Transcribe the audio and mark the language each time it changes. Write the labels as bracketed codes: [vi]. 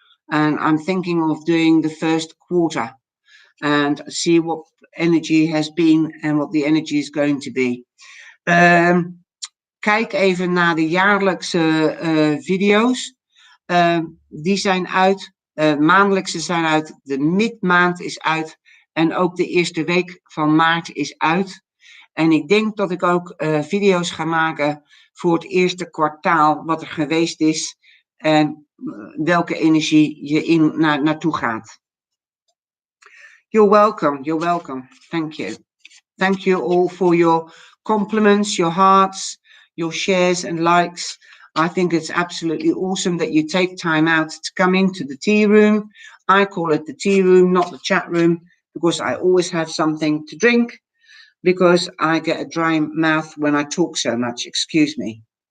[en] And I'm thinking of doing the first quarter and see what energy has been [nl] en wat de [en] energy is going to be. [nl] Kijk even naar de jaarlijkse video's. Die zijn uit. Maandelijkse zijn uit. De midmaand is uit. En ook de eerste week van maart is uit. En ik denk dat ik ook video's ga maken voor het eerste kwartaal wat er geweest is. En welke energie je naartoe gaat. [en] You're welcome. You're welcome. Thank you. Thank you all for your compliments, your hearts, your shares and likes. I think it's absolutely awesome that you take time out to come into the tea room. I call it the tea room, not the chat room, because I always have something to drink, because I get a dry mouth when I talk so much. Excuse me.